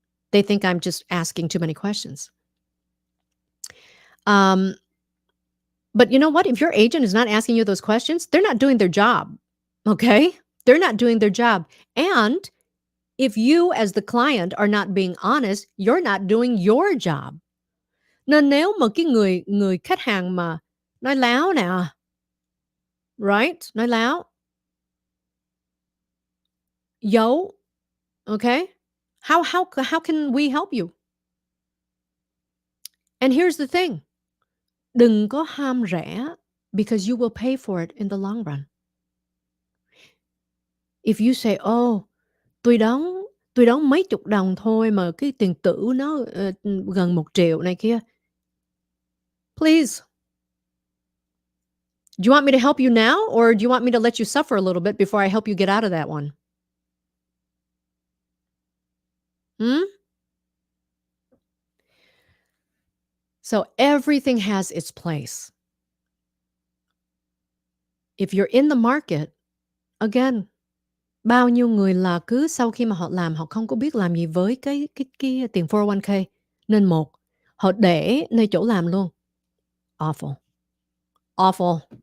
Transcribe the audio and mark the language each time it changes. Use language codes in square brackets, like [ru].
[en] They think I'm just asking too many questions. But you know what? If your agent is not asking you those questions, they're not doing their job. Okay? They're not doing their job. And if you, as the client, are not being honest, you're not doing your job. [vi] Nên nếu mà cái người khách hàng mà nói láo nè, right? Nói láo, giấu, okay? [en] How can we help you? And here's the thing. [vi] Đừng có ham rẻ [en] because you will pay for it in the long run. If you say, oh, [vi] tôi đóng mấy chục đồng thôi mà cái tiền tử nó gần 1 triệu này kia. [en] Please. Do you want me to help you now or do you want me to let you suffer a little bit before I help you get out of that one? So everything has its place. If you're in the market, again, [vi] bao nhiêu người là cứ sau khi mà họ làm họ không có biết làm gì với cái tiền 401k nên họ để nơi chỗ làm luôn. [en] Awful. Awful.